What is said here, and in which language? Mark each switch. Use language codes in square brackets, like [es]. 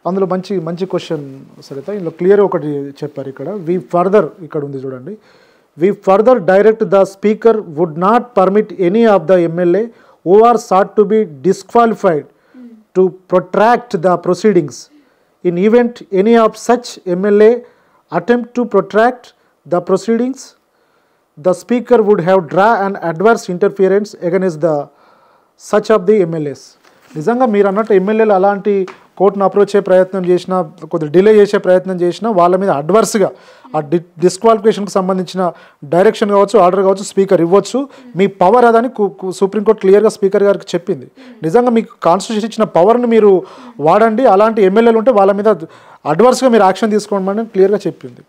[te] అందులో మంచి క్వశ్చన్ సరిత. ఇందులో క్లియర్ ఒకటి చెప్పారు ఇక్కడ. ఇక్కడ ఉంది చూడండి. [en] We further direct the speaker would not permit any of the MLA who are sought to be disqualified to protract the proceedings. In event any of such MLA attempt to protract the proceedings, the speaker would have draw an adverse interference against the such of the MLAs. [te] నిజంగా మీరు అన్నట్టు ఎమ్మెల్యేలు అలాంటి కోర్టును approach అయ్యే ప్రయత్నం చేసినా, కొద్దిగా డిలే చేసే ప్రయత్నం చేసినా వాళ్ళ మీద అడ్వర్స్గా ఆ డిస్క్వాలిఫికేషన్కి సంబంధించిన డైరెక్షన్ కావచ్చు, ఆర్డర్ కావచ్చు స్పీకర్ ఇవ్వచ్చు. మీ పవర్ అదని సుప్రీంకోర్టు క్లియర్గా స్పీకర్ గారికి చెప్పింది. నిజంగా మీకు కాన్స్టిట్యూషన్ ఇచ్చిన పవర్ని మీరు వాడండి, అలాంటి ఎమ్మెల్యేలు ఉంటే వాళ్ళ మీద అడ్వర్స్గా మీరు యాక్షన్ తీసుకోమని క్లియర్గా చెప్పింది.